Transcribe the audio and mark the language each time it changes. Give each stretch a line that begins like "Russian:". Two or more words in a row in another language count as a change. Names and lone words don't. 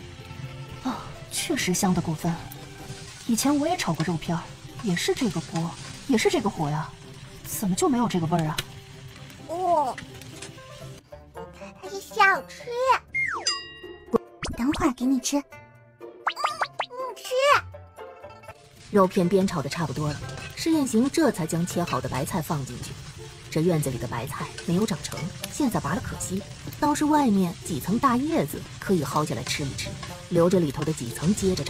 Chinese: 確實香得過分。以前我也炒過肉片，也是這個鍋，也是這個火呀，怎麼就沒有這個味兒啊？想吃。等會兒給你吃。吃。肉片煸炒的差不多了，施宴行這才將切好的白菜放進去。這院子裡的白菜沒有長成，現在拔了可惜，倒是外面幾層大葉子可以薅下來吃一吃，留着裡頭的幾層接着長。